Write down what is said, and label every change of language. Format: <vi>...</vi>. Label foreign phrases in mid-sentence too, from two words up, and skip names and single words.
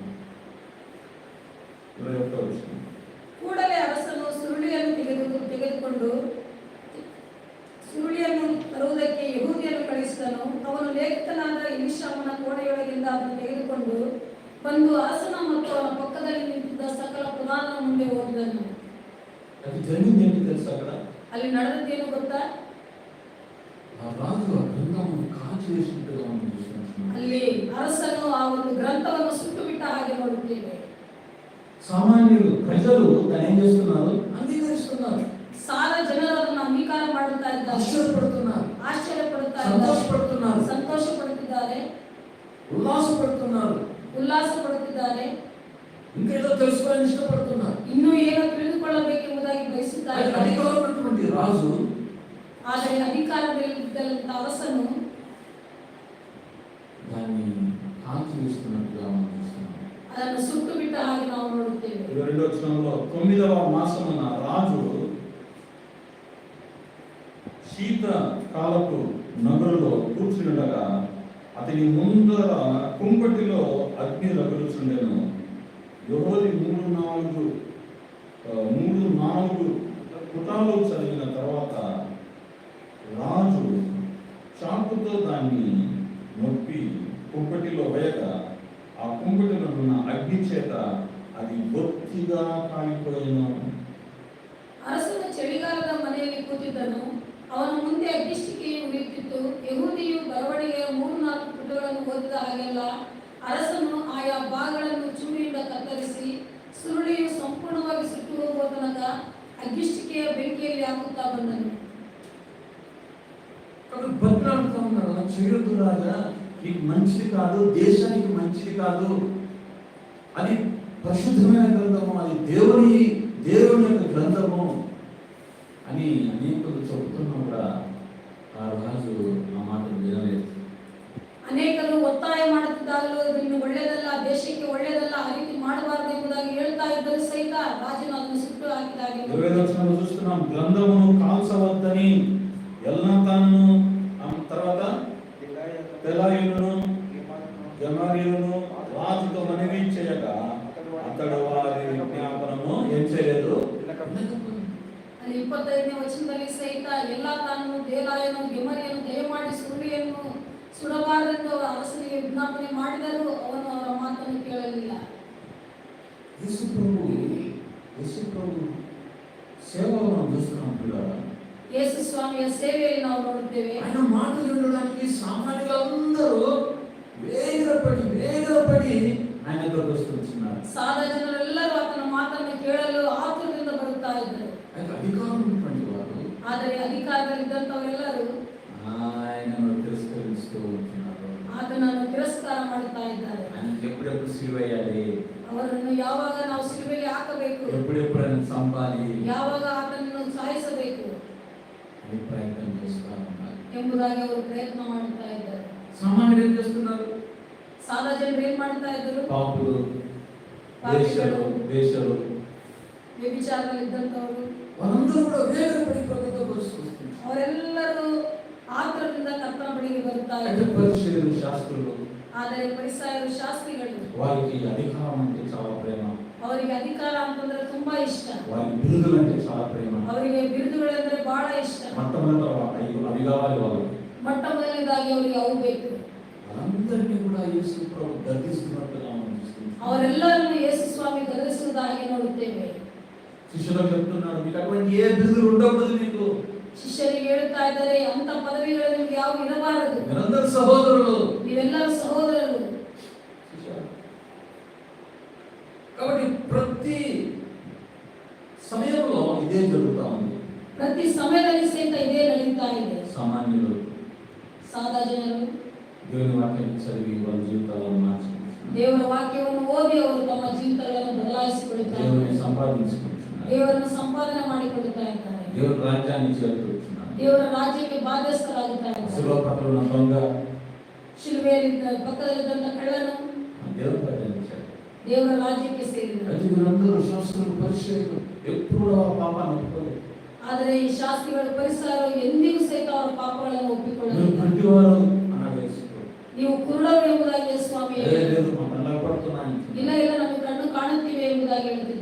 <kn>ಕೂಡಲೇ ಅರಸನು ಸುರುಳಿಯನ್ನು ತೆಗೆದುಕೊಂಡು ಸುರುಳಿಯನ್ನು ತರುವುದಕ್ಕೆ ಯೆಹೂದಿಯನ್ನು ಕಳಿಸಿದನು. ಅವನು ಲೇಖಕನಾದ ಎಲೀಷಾಮನ ಕೋಣೆಯೊಳಗಿಂದ ಅದನ್ನು ತೆಗೆದುಕೊಂಡು ಬಂದು ಅರಸನ ಮತ್ತು ಅವನ ಪಕ್ಕದಲ್ಲಿ ನಿಂತಿದ್ದ ಸಕಲ ಪ್ರಧಾನರ ಮುಂದೆ ಓದಿದನು.</kn> <te>అది జరిగింది ఏంటి తెలుసా? అక్కడ</te> <kn>ಅಲ್ಲಿ ನಡೆದದ್ದೇನು ಗೊತ್ತಾ?</kn> <te>ఆ రాజు ఆ గ్రంథమును కాల్చివేసినట్టుగా మనం చూస్తున్నాం.</te> <kn>ಅಲ್ಲಿ ಅರಸನು ಆ ಒಂದು ಗ್ರಂಥವನ್ನು ಸುಟ್ಟು ಬಿಟ್ಟ ಹಾಗೆ ನೋಡುತ್ತೇವೆ.</kn> <te>సామాన్యులు ప్రజలు దాన్ని ఏం చేస్తున్నారు? అంగీకరిస్తున్నారు.</te> <kn>ಸಾಲ ಜನರು ಅದನ್ನು ಅಂಗೀಕಾರ ಮಾಡುತ್ತಾ ಇದ್ದಾರೆ, ಆಶ್ಚರ್ಯಪಡುತ್ತಾ ಸಂತೋಷಪಡುತ್ತಾರೆ, ಸಂತೋಷ ಪಡುತ್ತಿದ್ದಾರೆ,</kn> <te>ఉల్లాస</te> <kn>ಪಡುತ್ತಿದ್ದಾರೆ,</kn> <te>ఇంకేదో తెలుసుకోవాలని ఇష్టపడుతున్నారు,</te> <kn>ಇನ್ನೂ ಏನೋ ತಿಳಿದುಕೊಳ್ಳಬೇಕೆಂಬುದಾಗಿ ಬಯಸುತ್ತಾರೆ.</kn> <te>అధికారమైనటువంటి రాజు,</te> <kn>ಆದರೆ ಅಧಿಕಾರದಲ್ಲಿದ್ದಂಥ ಅರಸನು</kn> <te>దాన్ని కాల్చివేస్తున్నట్టుగా మనం చూస్తున్నాం.</te> <kn>ಅದನ್ನು ಸುಟ್ಟು ಬಿಟ್ಟ ಹಾಗೆ ನಾವು ನೋಡುತ್ತೇವೆ.</kn> <te>22వ వచనంలో 9వ మాసమున రాజు శీత కాలపు నగరులో కూర్చుండగా అతని ముందర కుంపటిలో అగ్ని రగులుచుండెను. యెహోవా 3-4 పుటాలు చదివిన తర్వాత రాజు చాకుతో దాన్ని నొప్పి కుంపటిలో వేయగా ఆ కుంపటిలో ఉన్న అగ్ని చేత అది బొత్తిగా కాలిపోయిను.</te> <kn>ಅರಸನು ಚಳಿಗಾಲದ ಮನೆಯಲ್ಲಿ ಕೂತಿದ್ದನು. ಅವನ ಮುಂದೆ ಅಗ್ನಿಷ್ಟಿಕೆಯು ಉರಿಯುತ್ತಿತ್ತು. ಯೆಹೂದಿಯು ಬರವಣಿಗೆಯ 3-4 ಪುಟಗಳನ್ನು ಓದಿದ ಹಾಗೆಲ್ಲ ಅರಸನು ಆಯಾ ಭಾಗಗಳನ್ನು ಚೂರಿಯಿಂದ ಕತ್ತರಿಸಿ ಸುರುಳಿಯು ಸಂಪೂರ್ಣವಾಗಿ ಸುಟ್ಟು ಹೋಗುವ ತನಕ ಅಗ್ನಿಷ್ಟಿಕೆಯ ಬೆಂಕಿಯಲ್ಲಿ ಹಾಕುತ್ತಾ ಬಂದನು.</kn> <te>బతులాడుతూ ఉన్నారు, చేయొద్దు రాజా, నీకు మంచిది కాదు, దేశానికి మంచిది కాదు, అది పరిశుద్ధమైన గ్రంథము, అది దేవుని యొక్క గ్రంథము అని అనేకులు చెబుతున్నా కూడా ఆ రాజు ఆ మాటలు వినలేదు.</te> <kn>ಅನೇಕರು ಒತ್ತಾಯ ಮಾಡುತ್ತಿದ್ದಾಗಲೂ ಇನ್ನು ಒಳ್ಳೆಯದಲ್ಲ, ದೇಶಕ್ಕೆ ಒಳ್ಳೆಯದಲ್ಲ, ಆ ರೀತಿ ಮಾಡಬಾರದು ಎಂಬುದಾಗಿ ಹೇಳ್ತಾ ಇದ್ದರೂ ಸಹಿತ ರಾಜನು ಅದನ್ನು ಸುಟ್ಟು ಹಾಕಿದಾಗೆ</kn> <te>25వ వచనంలో చూస్తున్నాం, గ్రంథమును కాల్చవద్దని ఎల్నాతానును, తర్వాత తెలాయును గెమరీయును రాజుతో మనవి చేయగా అతడు వారి విజ్ఞాపనము ఏం చేయలేదు.</te> <kn>ಅಲ್ಲಿ 25ನೇ ವಚನದಲ್ಲಿ ಸಹಿತ ಎಲ್ಲಾತಾನನು ದೇಲಾಯನು ಗೆಮರಿಯನು ದಯಮಾಡಿ ಸುರುಳಿಯನ್ನು ಸುಡಬಾರದೆಂದು ಅರಸನಿಗೆ ವಿಜ್ಞಾಪನೆ ಮಾಡಿದರೂ ಅವನು ಅವರ ಮಾತನ್ನು ಕೇಳಲಿಲ್ಲ.</kn> <te>యేసు ప్రభు సేవలో మనం చూస్తున్నాం పిల్లలు.</te> <kn>ಯೇಸು ಸ್ವಾಮಿಯ ಸೇವೆಯಲ್ಲಿ ನಾವು ನೋಡುತ್ತೇವೆ.</kn> <te>ఆయన మాటలు వినడానికి సామాన్యులందరూ వేగరపడి ఆయన దగ్గరకు వస్తున్నారు.</te> <kn>ಸಾದಾ ಜನರೆಲ್ಲರೂ ಆತನ ಮಾತನ್ನು ಕೇಳಲು ಆತುರದಿಂದ ಬರುತ್ತಾ ಇದ್ದರು.</kn> <te>అధికారం ఉన్నటువంటి వారు</te> <kn>ಆದರೆ ಅಧಿಕಾರದಲ್ಲಿದ್ದಂಥವರೆಲ್ಲರೂ</kn> <te>ఆయనను తిరస్కరిస్తూ ఉంటున్నారు.</te> <kn>ಆತನನ್ನು ತಿರಸ್ಕಾರ ಮಾಡುತ್ತಾ ಇದ್ದಾರೆ.</kn> <te>ఆయనకి ఎప్పుడెప్పుడు సిలువేయాలి,</te> <kn>ಅವರನ್ನು ಯಾವಾಗ ನಾವು ಶಿಲುಬೆಗೆ ಹಾಕಬೇಕು,</kn> <te>ఎప్పుడెప్పుడు ఆయన చంపాలి</te> <kn>ಯಾವಾಗ ಆತನನ್ನು ಸಾಯಿಸಬೇಕು</kn> <te>అని ప్రయత్నం చేస్తూ ఉన్నారు.</te> <kn>ಎಂಬುದಾಗಿ ಅವರು ಪ್ರಯತ್ನ ಮಾಡುತ್ತಾ ಇದ್ದಾರೆ.</kn> <te>సామాన్యులు ఏం చేస్తున్నారు?</te> <kn>ಸಾದಾ ಜನರು ಏನ್ ಮಾಡ್ತಾ ಇದ್ದರು?</kn> <te>పాపులు, వేశ్యలు,</te> <kn>ವ್ಯಭಿಚಾರದಲ್ಲಿದ್ದಂಥವರು</kn> <te>వాళ్ళందరూ కూడా వేగరపడి ప్రభుత్వం వస్తున్నారు.</te> <kn>ಅವರೆಲ್ಲರೂ ಆತುರದಿಂದ ಕರ್ತನ ಬಳಿಗೆ ಬರುತ್ತಾ</kn> <te>అంటే</te> <kn>ಇದ್ದರು.</kn> <te>పరిసయ్యులు, శాస్త్రులు</te> <kn>ಆದರೆ ಫರಿಸಾಯರು, ಶಾಸ್ತ್ರಿಗಳು</kn> <te>వారికి అధికారం అంటే చాలా ప్రేమ,</te> <kn>ಅವರಿಗೆ ಅಧಿಕಾರ ಅಂತಂದ್ರೆ ತುಂಬಾ ಇಷ್ಟ,</kn> <te>వారికి బిరుదులు అంటే చాలా ప్రేమ.</te> <kn>ಅವರಿಗೆ ಬಿರುದುಗಳೆಂದರೆ ಬಹಳ ಇಷ್ಟ.</kn> <te>మొట్టమొదట అవి కావాలి వాళ్ళకి.</te> <kn>ಮೊಟ್ಟ ಮೊದಲನೇದಾಗಿ ಅವರಿಗೆ ಅವು ಬೇಕು.</kn> <te>వాళ్ళందరినీ కూడా యేసు ప్రభు గద్దిస్తున్నట్టుగా మనం చూస్తున్నాం.</te> <kn>ಅವರೆಲ್ಲರನ್ನು ಯೇಸು ಸ್ವಾಮಿ ಗದರಿಸುವುದಾಗಿ ನೋಡುತ್ತೇವೆ.</kn> <te>శిష్యులకు చెప్తున్నాడు, మీకు అటువంటి ఏ బిరుదులు ఉండకూడదు. మీకు</te> <kn>ಶಿಷ್ಯರಿಗೆ ಹೇಳುತ್ತಾ ಇದ್ದಾರೆ, ಅಂತ ಪದವಿಗಳು ನಿಮ್ಗೆ ಯಾವ ಇರಬಾರದು,</kn> <te>మీరందరూ సహోదరులు.</te> <kn>ನೀವೆಲ್ಲರೂ ಸಹೋದರರು.</kn> <te>కాబట్టి ప్రతి సమయంలో ఇదే జరుగుతా ఉంది.</te> <kn>ಪ್ರತಿ ಸಮಯದಲ್ಲಿ ಸಹಿತ ಇದೇ ನಡೀತಾ ಇದೆ.</kn> <te>సామాన్యులు</te> <kn>ಸಾದಾ ಜನರು</kn> <te>దేవుని వాక్యాన్ని చదివి వాళ్ళ జీవితాలను మార్చుకుంటున్నారు.</te> <kn>ದೇವರ ವಾಕ್ಯವನ್ನು ಓದಿ ಅವರು ತಮ್ಮ ಜೀವಿತಗಳನ್ನು ಬದಲಾಯಿಸಿಕೊಳ್ಳುತ್ತಾರೆ.</kn> <te>దేవుని సంపాదించుకుంటున్నారు.</te> <kn>ದೇವರನ್ನು ಸಂಪಾದನೆ ಮಾಡಿಕೊಳ್ಳುತ್ತಾ ಇದ್ದಾರೆ.</kn> <te>దేవుని రాజ్యాన్ని చేరుకుంటున్నారు.</te> <kn>ದೇವರ ರಾಜ್ಯಕ್ಕೆ ಬಾಧ್ಯಸ್ಥರಾಗುತ್ತಾ</kn> <te>శిలువ</te> <kn>ಇದ್ದಾರೆ.</kn> <te>పక్కన ఉన్న దొంగ</te> <kn>ಶಿಲುಬೆಯಲ್ಲಿದ್ದ ಪಕ್ಕದಲ್ಲಿದ್ದಂಥ ಕಳ್ಳನು</kn> <te>దేవుని ప్రకటించాడు.</te> <kn>ದೇವರ ರಾಜ್ಯಕ್ಕೆ ಸೇರಿದರು.</kn> <te>అయితే వీళ్ళందరూ శాస్త్రులు, పరిచయులు ఎప్పుడు ఆ పాపాన్ని ఒప్పుకోలేదు.</te> <kn>ಆದರೆ ಈ ಶಾಸ್ತ್ರಿಗಳು, ಪರಿಸರರು ಎಂದಿಗೂ ಸಹಿತ ಅವರ ಪಾಪಗಳನ್ನು</kn> <te>మీరు</te> <kn>ಒಪ್ಪಿಕೊಳ್ಳಲಿಲ್ಲ.</kn> <te>గుడ్డివారు అన్నాడు యేసు.</te> <kn>ನೀವು ಕುರುಡರು ಎಂಬುದಾಗಿ ಸ್ವಾಮಿ</kn> <te>లేదు మా కళ్ళకు పడుతున్నాయి.</te> <kn>ಇಲ್ಲ ಇಲ್ಲ ನಮಗೆ ಕಣ್ಣು ಕಾಣುತ್ತಿವೆ ಎಂಬುದಾಗಿ ಹೇಳ್ತಿದ್ದಾರೆ.</kn>